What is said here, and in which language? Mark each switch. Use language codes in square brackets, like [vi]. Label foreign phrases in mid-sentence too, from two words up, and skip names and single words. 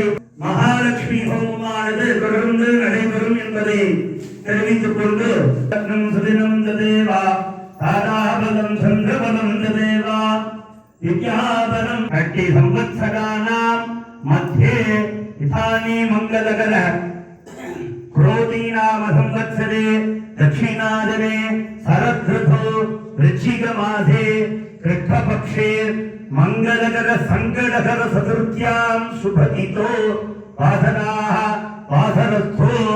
[ta] மகாலட்சுமி ஹோமமானது தொடர்ந்து நடைபெறும் என்பதை தெரிவித்துக் கொண்டு [sa] सुदिनं तदेव ताराबलं चन्द्रबलं तदेव विद्याबलं कट्टि संवत्सराणां मध्ये इदानीं मङ्गलकर क्रोधीनाम संवत्सरे दक्षिणादने शरदृतौ वृश्चिकमासे कृष्णपक्षे मंगलकर संकटकर चतुर्थ्यां शुभतिथो वासराः वासरस्थो